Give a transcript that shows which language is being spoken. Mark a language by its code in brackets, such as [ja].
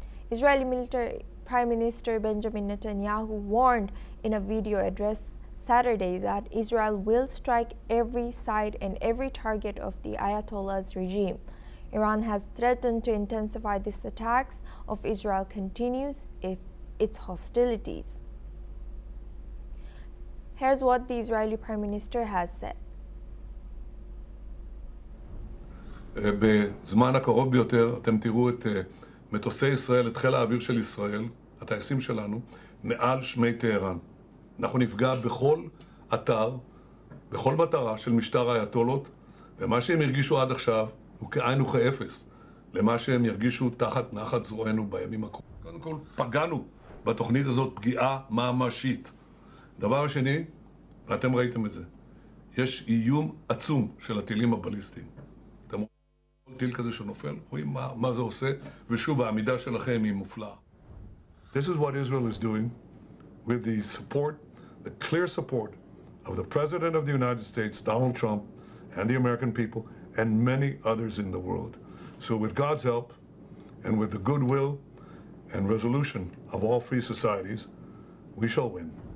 [en] Israeli military Prime Minister Benjamin Netanyahu warned in a video address Saturday that Israel will strike every site and every target of the Ayatollah's regime. Iran has threatened to intensify these attacks if Israel continues its hostilities. Here's what the Israeli Prime Minister has said. [he] בזמן הקרוב ביותר אתם תראו את מטוסי ישראל, את חיל האוויר של ישראל, הטייסים שלנו, מעל שמי טהרן. אנחנו נפגע בכל אתר, בכל מטרה של משטר האייתולות, ומה שהם הרגישו עד עכשיו הוא כאין וכאפס למה שהם ירגישו תחת נחת זרוענו בימים הקרובים. קודם כל, פגענו בתוכנית הזאת פגיעה ממשית. דבר השני, ואתם ראיתם את זה, יש איום עצום של הטילים הבליסטיים. אתם רואים כל טיל כזה שנופל, רואים מה זה עושה, ושוב, העמידה שלכם היא מופלאה. [en] This is what Israel is doing with the support, the clear support of the President of the United States, Donald Trump, and the American people, and many others in the world. So with God's help, and with the goodwill and resolution of all free societies, we shall win.